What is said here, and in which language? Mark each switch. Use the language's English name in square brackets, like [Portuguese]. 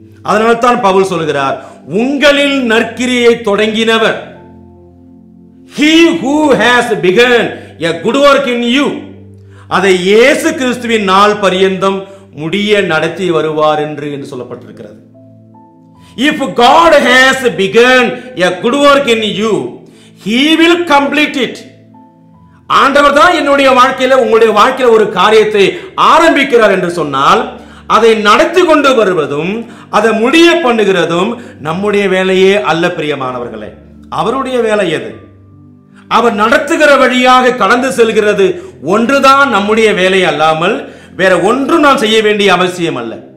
[Tamil] அதனால்தான் பவுல் சொல்கிறார், உங்களில் நற்கிரியை தொடங்கினவர், [English] he who has begun a good work in you, [Tamil] அதை இயேசு கிறிஸ்துவின் நாள் பரியந்தம் முடிய நடத்தி வருவார் என்று சொல்லப்பட்டிருக்கிறது. [English] If God has begun a good work in you, he will complete it. [Tamil] ஆண்டவர் தான் என்னுடைய வாழ்க்கையில, உங்களுடைய வாழ்க்கையில ஒரு காரியத்தை ஆரம்பிக்கிறார் என்று சொன்னால், அதை நடத்தி கொண்டு வருவதும் அதை முடிய பண்ணுகிறதும் நம்முடைய வேலையே அல்ல பிரியமானவர்களே. அவருடைய வேலை எது? அவர் நடத்துகிற வழியாக கடந்து செல்கிறது ஒன்றுதான் நம்முடைய வேலை அல்லாமல் வேற ஒன்றும் நாம் செய்ய வேண்டிய அவசியம் அல்ல.